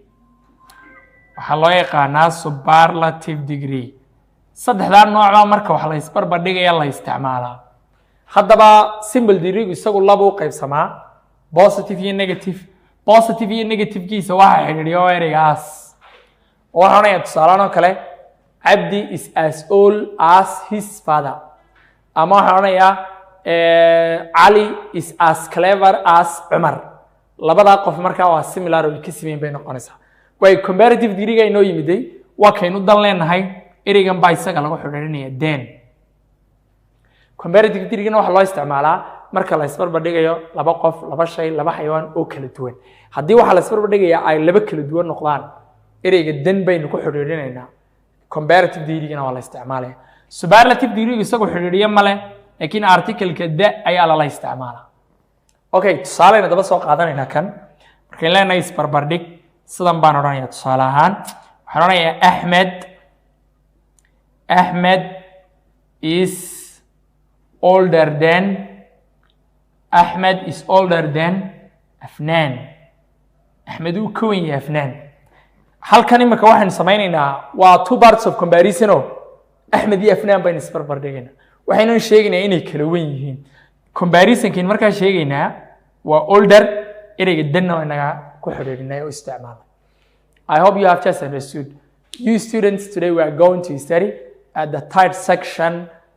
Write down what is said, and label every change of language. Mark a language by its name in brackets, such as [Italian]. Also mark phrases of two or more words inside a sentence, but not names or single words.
[Somali] waxaa loo yaqaanaa [English] superlative degree [Somali] saddexdaa noocba marka wax la isbarbardhigaya la isticmaalaa haddaba [English] simple degree [Somali] isagu laba u qaybsamaa positive iyo [English] negative positive [Somali] iyo negativekiisa waxaa xidhiidhiyo ereygaas oo waxaan onayaa tusaalaan oo kale [English] Abdi is as old as his father [Somali] ama waxaan onayaa [English] Ali is as clever as Umar [Somali] labadaa qof markaa waa similar oo ka simeyn bay noqonaysaa way [English] comparative degree [Somali] inoo yimiday waa kaynu dan leenahay ereygan baa isaga lagu xidhiidhinaya then [English] comparative degree [Somali] waxa loo isticmaalaa marka la isbarbardhigayo laba qof laba shay laba xayawaan oo kala duwan haddii waxa la isbarbardhigaya ay laba kala duwan noqdaan ereyga then baynu ku xidhiidhinaynaa [English] comparative degree [Somali] waa la isticmaalaya [English] superlative degree [Somali] isagu xidhiidhiyo male laakiin article-ka da ayaa la isticmaalaa okay tusaaleyna daba soo qaadanaynaa kan marka in leenahay isbarbardhig sidan baan odhanayaa tusaale ahaan waxaan odhanayaa [English] Ahmed is older than Afnan. [Somali] Ahmed uu ka weyn yahay Afnan. Halkan imika waxaan sameynaynaa waa [English] two parts of comparison [Somali] oo Ahmed iyo Afnan baynu isbarbardhigaynaa. Waxaynu sheegaynaa inay kala weyn yihiin. Comparisonkiin markaa sheegaynaa waa older ereyga danna inaga ku xidhiidhinay oo isticmaalay. [English] I hope you have just understood. You students, today we are going to study at the third section